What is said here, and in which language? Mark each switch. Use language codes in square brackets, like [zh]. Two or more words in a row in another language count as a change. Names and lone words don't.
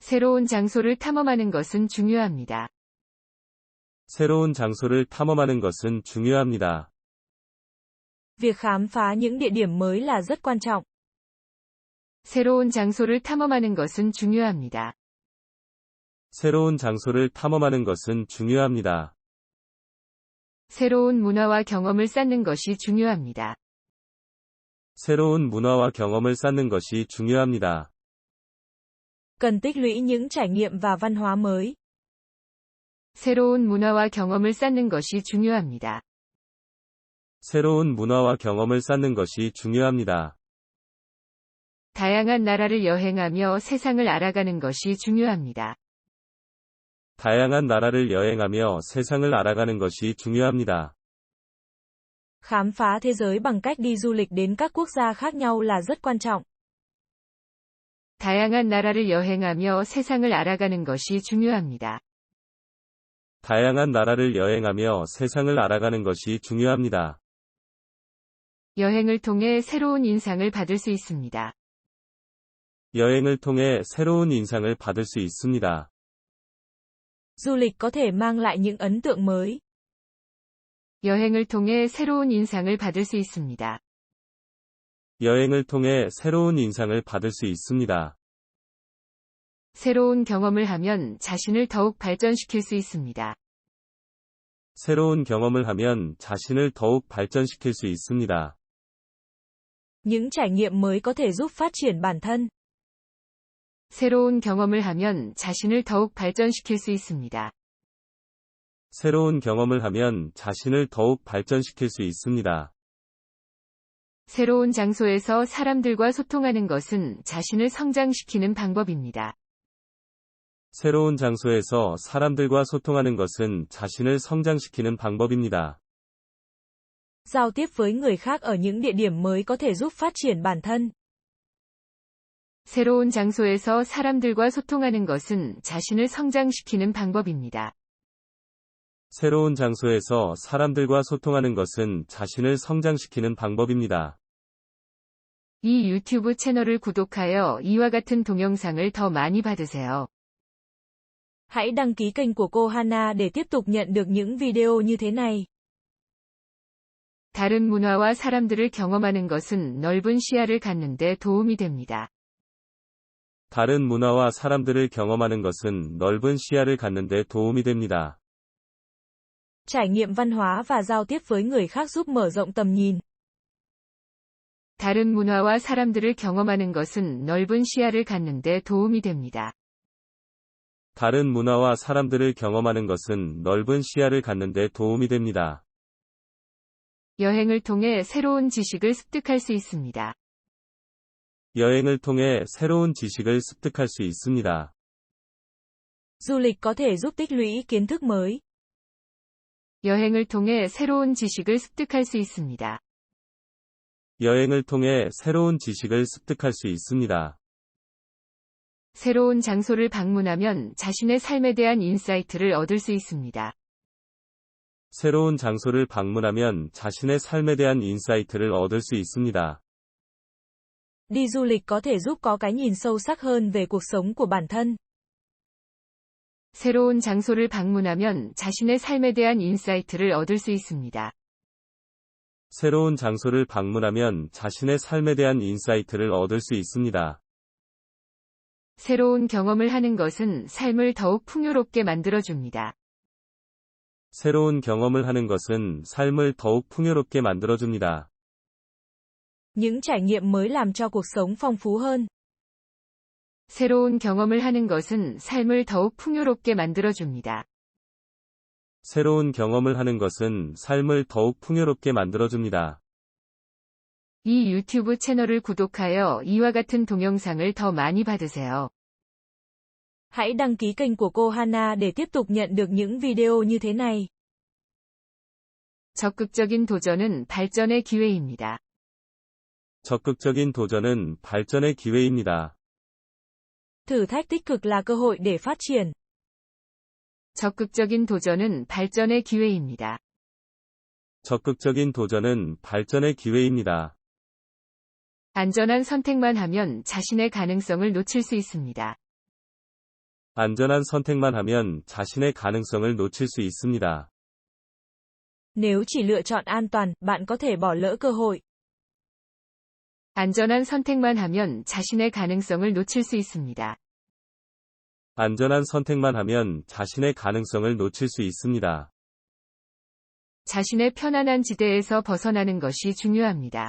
[ko] 새로운 장소를 탐험하는 것은 중요합니다. 새로운 장소를 탐험하는 것은 중요합니다. [vi] Việc khám phá những địa điểm mới là rất quan trọng. [ko] 새로운 장소를 탐험하는 것은 중요합니다. 새로운 장소를 탐험하는 것은 중요합니다. 새로운 문화와 경험을 쌓는 것이 중요합니다. 새로운 문화와 경험을 쌓는 것이 중요합니다. [vi] Cần tích lũy những trải nghiệm và văn hóa mới. [ko] 새로운 문화와 경험을 쌓는 것이 중요합니다. 새로운 문화와 경험을 쌓는 것이 중요합니다. 다양한 나라를 여행하며 세상을 알아가는 것이 중요합니다. 다양한 나라를 여행하며 세상을 알아가는 것이 중요합니다. [vi] Khám phá thế giới bằng cách đi du lịch đến các quốc gia khác nhau là rất quan trọng. [ko] 다양한 나라를 여행하며 세상을 알아가는 것이 중요합니다. 다양한 나라를 여행하며 세상을 알아가는 것이 중요합니다. 여행을 통해 새로운 인상을 받을 수 있습니다. 여행을 통해 새로운 인상을 받을 수 있습니다. [vi] Du lịch có thể mang lại những ấn tượng mới. [ko] 여행을 통해 새로운 인상을 받을 수 있습니다. 여행을 통해 새로운 인상을 받을 수 있습니다. 새로운 경험을 하면 자신을 더욱 발전시킬 수 있습니다. 새로운 경험을 하면 자신을 더욱 발전시킬 수 있습니다. [vi] Những trải nghiệm mới có thể giúp phát triển bản thân. [ko] 새로운 경험을 하면 자신을 더욱 발전시킬 수 있습니다. 새로운 경험을 하면 자신을 더욱 발전시킬 수 있습니다. 새로운 장소에서 사람들과 소통하는 것은 자신을 성장시키는 방법입니다. 새로운 장소에서 사람들과 소통하는 것은 자신을 성장시키는 방법입니다. [vi] Giao tiếp với người khác ở những địa điểm mới có thể giúp phát triển bản thân. [ko] 새로운 장소에서 사람들과 소통하는 것은 자신을 성장시키는 방법입니다. 새로운 장소에서 사람들과 소통하는 것은 자신을 성장시키는 방법입니다. 이 유튜브 채널을 구독하여 이와 같은 동영상을 더 많이 받으세요. [vi] Hãy đăng ký kênh của cô Hana để tiếp tục nhận được những video như thế này. [ko] 다른 문화와 사람들을 경험하는 것은 넓은 시야를 갖는 데 도움이 됩니다. 다른 문화와 사람들을 경험하는 것은 넓은 시야를 갖는 데 도움이 됩니다. [vi] Trải nghiệm văn hóa và giao tiếp với người khác giúp mở rộng tầm nhìn. [ko] 다른 문화와 사람들을 경험하는 것은 넓은 시야를 갖는 데 도움이 됩니다. 다른 문화와 사람들을 경험하는 것은 넓은 시야를 갖는 데 도움이 됩니다. 여행을 통해 새로운 지식을 습득할 수 있습니다. 여행을 통해 새로운 지식을 습득할 수 있습니다. [vi] Du lịch có thể giúp tích lũy kiến thức mới. [ko] 여행을 통해 새로운 지식을 습득할 수 있습니다. 여행을 통해 새로운 지식을 습득할 수 있습니다. 새로운 장소를 방문하면 자신의 삶에 대한 인사이트를 얻을 수 있습니다. 새로운 장소를 방문하면 자신의 삶에 대한 인사이트를 얻을 수 있습니다. [vi] Đi du lịch có thể giúp có cái nhìn sâu sắc hơn về cuộc sống của bản thân. [ko] 새로운 장소를 방문하면 자신의 삶에 대한 인사이트를 얻을 수 있습니다. 새로운 장소를 방문하면 자신의 삶에 대한 인사이트를 얻을 수 있습니다. 새로운 경험을 하는 것은 삶을 더욱 풍요롭게 만들어줍니다. 새로운 경험을 하는 것은 삶을 더욱 풍요롭게 만들어줍니다. [vi] Những trải nghiệm mới làm cho cuộc sống phong phú hơn. [ko] 새로운 경험을 하는 것은 삶을 더욱 풍요롭게 만들어줍니다. 새로운 경험을 하는 것은 삶을 더욱 풍요롭게 만들어줍니다. 이 유튜브 채널을 구독하여 이와 같은 동영상을 더 많이 받으세요. [vi] Hãy đăng ký kênh của cô Hana để tiếp tục nhận được những video như thế này. [ko] 적극적인 도전은 발전의 기회입니다. 적극적인 도전은 발전의 기회입니다. [vi] Thử thách tích cực là cơ hội để phát triển. [ko] 적극적인 도전은 발전의 기회입니다. 적극적인 도전은 발전의 기회입니다. 안전한 선택만 하면 자신의 가능성을 놓칠 수 있습니다. 안전한 선택만 하면 자신의 가능성을 놓칠 수 있습니다. [vi] Nếu chỉ lựa chọn an toàn, bạn có thể bỏ lỡ cơ hội. [ko] 안전한 선택만 하면 자신의 가능성을 놓칠 수 있습니다. 안전한 선택만 하면 자신의 가능성을 놓칠 수 있습니다. 자신의 편안한 지대에서 벗어나는 것이 중요합니다.